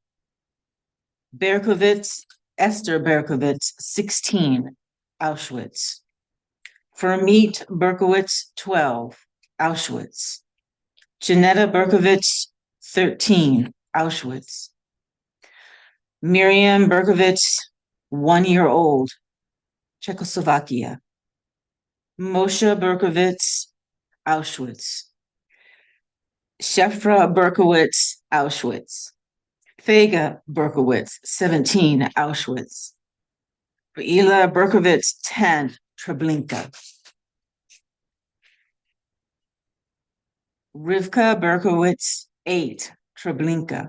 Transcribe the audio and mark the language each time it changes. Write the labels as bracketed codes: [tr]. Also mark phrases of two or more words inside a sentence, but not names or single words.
[en] Berkovitz, Esther Berkovitz, 16, Auschwitz. Fermit Berkowitz, 12, Auschwitz. Janetta Berkovitz, 13, Auschwitz. Miriam Berkovitz, 1 year old, Czechoslovakia. Moshe Berkovitz, Auschwitz. Shefra Berkowitz, Auschwitz. Fega Berkowitz, 17, Auschwitz. Ela Berkowitz, 10, Treblinka. Rivka Berkowitz, 8, Treblinka.